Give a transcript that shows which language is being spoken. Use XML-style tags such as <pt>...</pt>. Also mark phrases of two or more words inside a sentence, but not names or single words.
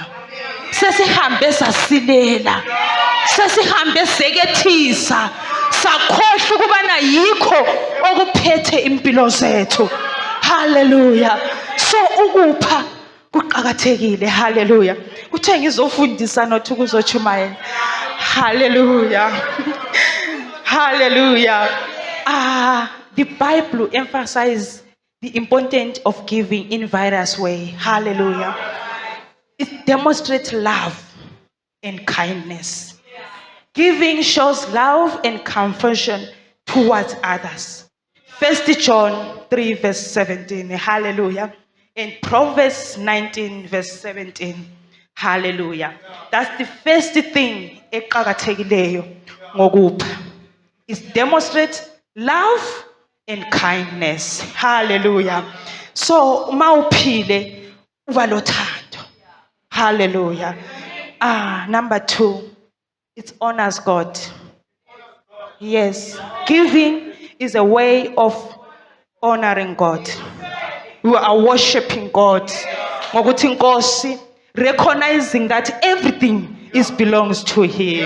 <nd>Sesihambe sasilela, sesihambe sekethisa, sakhohlwa ukubana yikho okuphethe impilo zethu. Hallelujah. So ukupha kuqakathekile. Hallelujah. Kuthe ngizofundisa nothi kuzochumayela. Hallelujah. Hallelujah.</nd> <en>The Bible emphasizes the importance of giving in various ways. Hallelujah. It demonstrates love and kindness. Giving shows love and compassion towards others. 1 John 3 verse 17. Hallelujah. And Proverbs 19 verse 17. Hallelujah. That's the first thing</en> <nd>eqakathekileyo ngokupha.</nd> <en>It demonstrates love and kindness.</en> <nd>Hallelujah. So mawuphile uba lothando.</nd> <en>Hallelujah. Number 2, it honors God. Yes, giving is a way of honoring God. We are worshiping God.</en> <nd>Ngokuthi Nkosi,</nd> <en>recognizing that everything belongs to Him.</en>